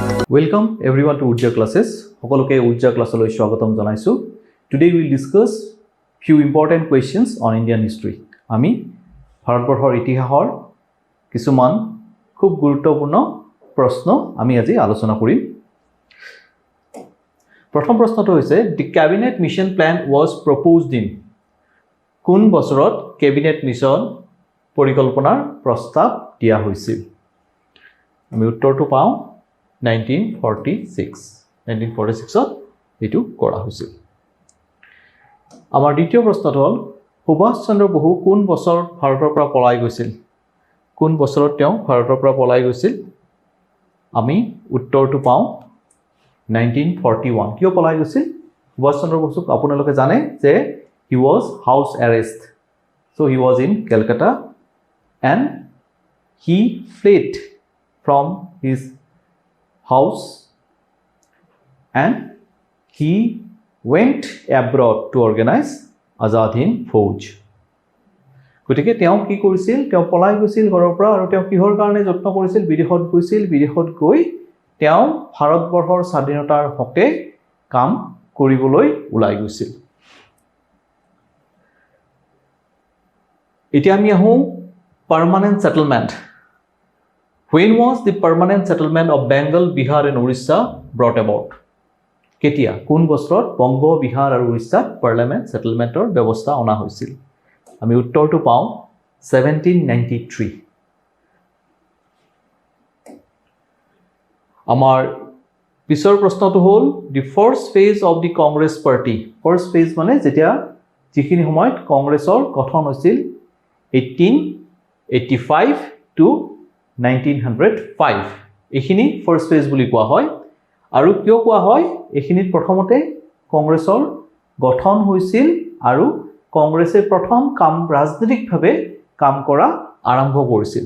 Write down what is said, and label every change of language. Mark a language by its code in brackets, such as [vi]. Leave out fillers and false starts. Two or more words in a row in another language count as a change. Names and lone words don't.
[en] Welcome everyone to Urja classes. [as] সকলোকে Urja classলৈ স্বাগতম জনাইছো. [en] Today we will discuss few important questions on Indian history. [as] আমি ভাৰতবৰ্ষৰ ইতিহাসৰ কিছুমান খুব গুৰুত্বপূৰ্ণ প্ৰশ্ন আমি আজি আলোচনা কৰিম. প্ৰথম প্ৰশ্নটো হৈছে [en] the cabinet mission plan was proposed in [as] কোন বছৰত [en] cabinet mission [as] পৰিকল্পনাৰ প্ৰস্তাৱ দিয়া হৈছিল? আমি উত্তৰটো পাওঁ 1946 এটো কৰা হৈছিল. আমাৰ দ্বিতীয় প্ৰশ্নটো হ'ল সুভাষ চন্দ্ৰ বসু কোন বছৰত ভাৰতৰ পৰা পলাই গৈছিল? কোন বছৰত তেওঁ ভাৰতৰ পৰা পলাই গৈছিল? আমি উত্তৰটো পাওঁ 1941. কিয় পলাই গৈছিল? সুভাষ চন্দ্ৰ বসুক আপোনালোকে জানে যে [en] he was house arrest. So he was in Calcutta and he fled from his house and he went abroad to organize Azad Hind Fauj. [as] গতিকে তেওঁ কি কৰিছিল? তেওঁ পলাই গৈছিল ঘৰৰ পৰা আৰু তেওঁ কিহৰ কাৰণে যত্ন কৰিছিল? বিদেশত গৈছিল. বিদেশত গৈ তেওঁ ভাৰতবৰ্ষৰ স্বাধীনতাৰ হকে কাম কৰিবলৈ ওলাই গৈছিল. এতিয়া আমি আহোঁ [en] permanent settlement. When was the permanent settlement of Bengal, Bihar and Orissa brought about? [as] কেতিয়া কোন বছৰত বংগ, বিহাৰ আৰু উৰিষ্যাত [en] parliament settlement [as] ব্যৱস্থা অনা হৈছিল? আমি উত্তৰটো পাওঁ 1793. আমাৰ পিছৰ প্ৰশ্নটো হ'ল [en] the first phase of the Congress party. First phase [as] মানে যেতিয়া যিখিনি সময়ত কংগ্ৰেছৰ গঠন হৈছিল 1885 to 1905. এইখিনি [en] first phase [as] বুলি কোৱা হয়. আৰু কিয় কোৱা হয়? এইখিনিত প্ৰথমতে কংগ্ৰেছৰ গঠন হৈছিল আৰু কংগ্ৰেছে প্ৰথম ৰাজনৈতিকভাৱে কাম কৰা আৰম্ভ কৰিছিল.